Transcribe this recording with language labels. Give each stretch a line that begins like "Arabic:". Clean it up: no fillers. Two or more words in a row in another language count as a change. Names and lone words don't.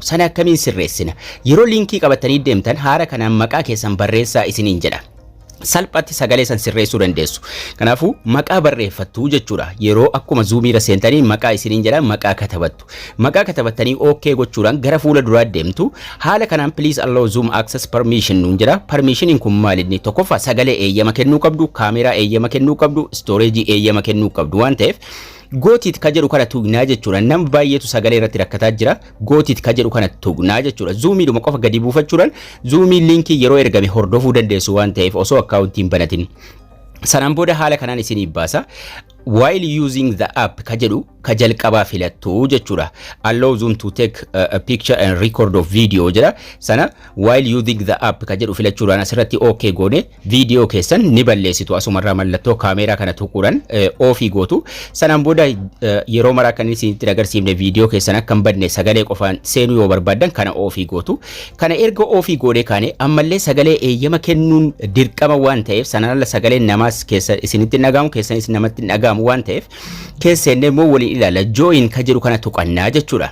Oromo: Sana akkamiin sirreessina? Yeroo linkii qabatanii deemtan haara kanaan maqaa keessan barreessaa isiniin jedha. Salphatti sagalee san sirreessuu dandeessu. Kanaafuu maqaa barreeffattu jechuudha. Yeroo akkuma Zoomii irra seentanii maqaa isiniin jedha maqaa katabattu. Maqaa katabattanii OK gochuudhaan gara fuula duraa deemtu. Haala kanaan
English: please allow Zoom access permission
Oromo: nuun jedha. Permissioniin kun maal inni? Tokkoffaa sagalee eeyyama kennuu qabdu, kaameraa eeyyama kennuu qabdu, storage eeyyama kennuu qabdu waan ta'eef gootiit ka jedhu kana tugnaa jechuudha. Nama baay'eetu sagalee irratti rakkataa jira. Gootiit ka jedhu kana tugnaa jechuudha. Zoomii dhuma qofa gadi buufachuudhaan Zoomii linkii yeroo ergame hordofuu dandeessu waan ta'eef osoo akkaawuntiin banatin. Sanaan booda haala kanaan isiniif baasa.
English: While using the app
Oromo: ka jedhu ka jalqabaa filattu jechuudha.
English: Allow Zoom to take a picture and record of video jedha.
Oromo: Sana
English: while using the app
Oromo: ka jedhu filachuudhaan asirratti OK goone video keessan ni balleessitu. Asumarraa mallattoo kaameraa kana tuquudhaan ofii gootu. Sanaan booda yeroo maraa kan isinitti agarsiifne video keessan akka hin badne sagalee qofaan seenuu yoo barbaadan kana ofii gootu. Kana erga ofii goone kaane ammallee sagalee eeyyama kennuun dirqama waan ta'eef sanaan sagalee namaas keessa isinitti dhagahamu keessanis namatti dhagahamu waan ta'eef keessan immoo waliin ilaala join ka jedhu kana tuqannaa jechuudha.